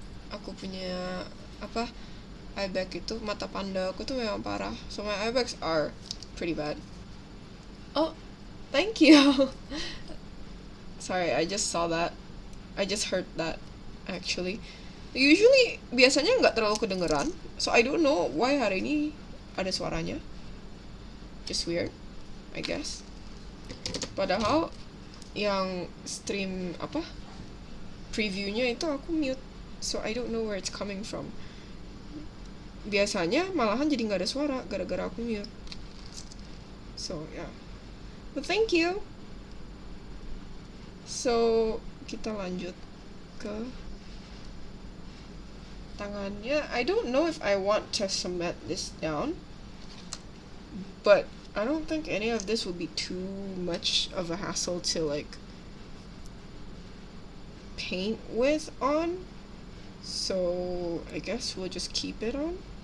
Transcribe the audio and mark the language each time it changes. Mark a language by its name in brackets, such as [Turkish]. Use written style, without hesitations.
[Indonesian] Aku punya apa, eye bag itu, mata panda aku tuh memang parah. [English] So my eye bags are pretty bad. Oh, thank you. Sorry, I just saw that. I just heard that actually. [Indonesian] Usually biasanya nggak terlalu kedengeran. [English] So I don't know why [Indonesian] hari ini ada suaranya. [English] Just weird, I guess. [Indonesian] Padahal yang stream apa, previewnya itu aku mute. [English] So I don't know where it's coming from. [Indonesian] Biasanya malahan jadi nggak ada suara gara-gara aku mute. [English] So yeah, but thank you. [Indonesian] So kita lanjut ke tangannya. [English] I don't know if I want to cement this down, but I don't think any of this will be too much of a hassle to like paint with on. So I guess we'll just keep it on.